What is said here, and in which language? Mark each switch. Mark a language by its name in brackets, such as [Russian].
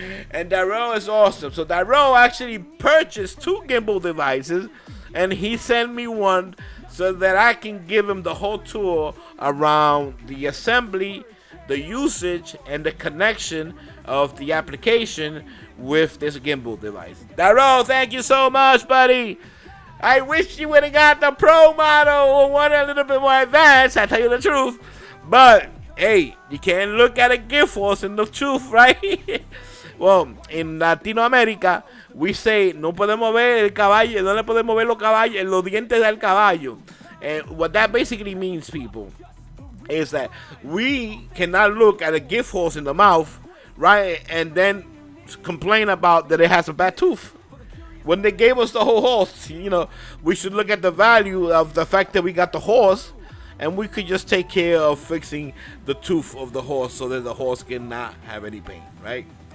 [English] And Darrell is awesome. So Darrell actually purchased 2 gimbal devices, and he sent me one so that I can give him the whole tour around the assembly, the usage, and the connection of the application with this gimbal device. Darrell, thank you so much, buddy. I wish you would have got the Pro model or one a little bit more advanced. I tell you the truth. But hey, you can't look at a gift horse in the truth, right? Well, in Latinoamérica, we say [Spanish] no podemos ver el caballo, no le podemos ver los dientes del caballo. [English] And what that basically means, people, is that we cannot look at a gift horse in the mouth, right, and then complain about that it has a bad tooth. When they gave us the whole horse, we should look at the value of the fact that we got the horse, and we could just take care of fixing the tooth of the horse so that the horse cannot have any pain, right?